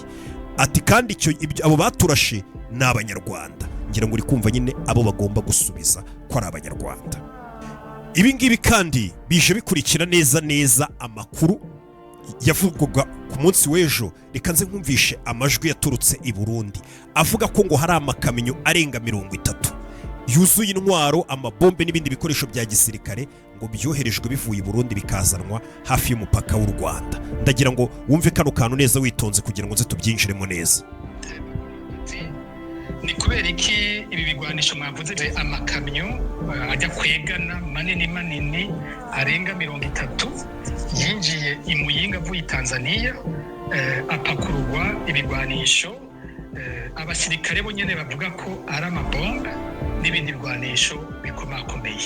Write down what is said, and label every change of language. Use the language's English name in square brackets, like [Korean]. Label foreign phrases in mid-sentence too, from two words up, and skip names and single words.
[Kinyarwanda] Ati kandi abo baturashe ni Abanyarwanda. Ngira ngo uri kumva nyine abo bagomba gusubiza ko ari Abanyarwanda. Ibi ngibi kandi bije bikurikira neza amakuru yavugwaga ku munsi w'ejo. Reka nze nkumvishe amajwi yaturutse i Burundi avuga ko ngo hari amakamyo arenga 30 yuzuye intwaro, amabombe n'ibindi bikoresho bya gisirikare ngo byoherejwe bivuye i Burundi bikazanwa hafi y'umupaka w'u Rwanda. Ndagira ngo wumve kano kantu neza witonze kugira ngo nze tubyinjiremo neza. [Rundi] Ni kubera iki ibi bigwanisho mwavuze amakamyo ajya kwegana manini arenga 30 yinjiye i Muyinga avuye Tanzania, apakururwa ibigwanisho, abasirikare bo nyene bavuga ko ari amabombe n'ibindi bigwanisho bikomakomeye.